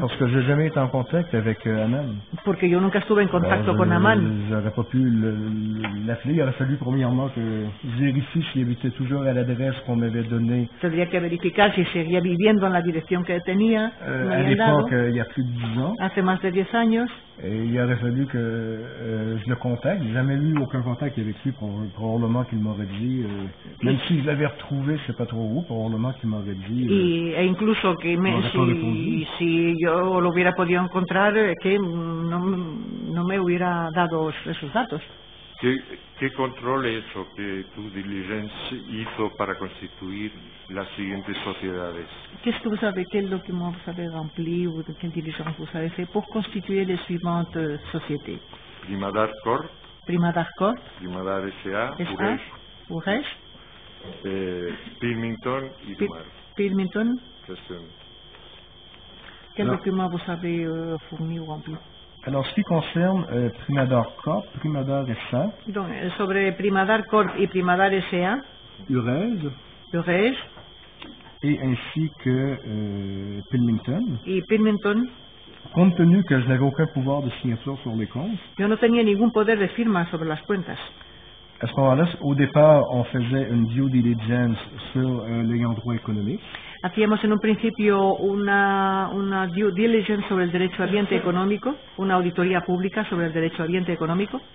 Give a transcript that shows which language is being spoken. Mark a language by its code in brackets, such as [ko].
[fr] Parce que j'ai jamais été en contact avec Aman. [es] Porque yo nunca estuve en contacto con Aman. [fr] J'aurais pas pu l'appeler. Il aurait fallu premièrement que je vérifie s'il habitait toujours à l'adresse qu'on m'avait donnée. [es] Tendría que verificar si seguía viviendo en la dirección que tenía. [fr] À l'époque, il y a plus de 10 ans. [es] Hace más de 10 años. [fr] Et il aurait fallu que je le contacte. J'ai jamais eu aucun contact avec lui. Probablement qu'il m'aurait dit, même si je l'avais retrouvé, je sais pas trop où, probablement qu'il m'aurait dit. [es] E incluso que si yo lo hubiera podido encontrar, que no me hubiera dado esos datos. ¿Qué control es o qué due diligence hizo para constituir las siguientes sociedades? [fr] Qu'est-ce que vous avez, quel document vous avez rempli ou quelle diligence vous avez fait pour constituer les suivantes sociétés? Primadar Corp. Primadar Corp. Primadar S.A. Uresh. [es] Pilmington y Dumar. Pilmington. [fr] Quel document vous avez fourni ou rempli? Alors, ce qui concerne Primadar Corp, Primadar S.A. [es] Donc, sobre Primadar Corp y Primadar S.A. [fr] Urej. Et ainsi que Pilmington. [es] Y Pilmington. [fr] Compte tenu que je n'avais aucun pouvoir de signature sur les comptes. [es] Yo no tenía ningún poder de firma sobre las cuentas. [fr] À ce moment-là, au départ, on faisait une due diligence sur l'ayant droit économique. [es] Hacíamos en un principio una due diligence sobre el derecho ambiente económico, una auditoría pública sobre el derecho ambiente económico.